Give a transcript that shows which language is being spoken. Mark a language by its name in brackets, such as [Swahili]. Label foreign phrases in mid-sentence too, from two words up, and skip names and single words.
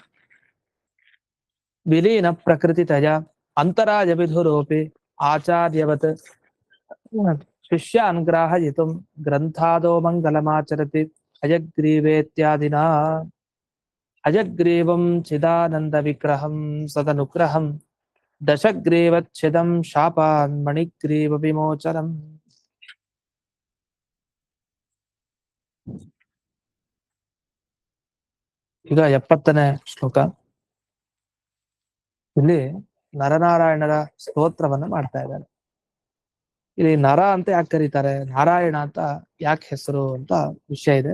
[Sanskrit] विलीनप्रकृतितया अन्तरायविधुरोऽपि आचार्यवत् शिष्यान् ग्राहयितुं ग्रन्थादो मङ्गलमाचरति हयग्रीवेत्यादिना हयग्रीवं चिदानन्दविग्रहं सदनुग्रहं दशग्रीवच्छिदं शापान् मणिग्रीवविमोचनम् [Kannada] ಈಗ 70ನೇ ಶ್ಲೋಕ. ಇಲ್ಲಿ ನರನಾರಾಯಣರ ಸ್ತೋತ್ರವನ್ನ ಮಾಡ್ತಾ ಇದ್ದಾರೆ. ಇಲ್ಲಿ ನರ ಅಂತ ಯಾಕೆ ಕರೀತಾರೆ, ನಾರಾಯಣ ಅಂತ ಯಾಕೆ ಹೆಸರು ಅಂತ ವಿಷಯ ಇದೆ.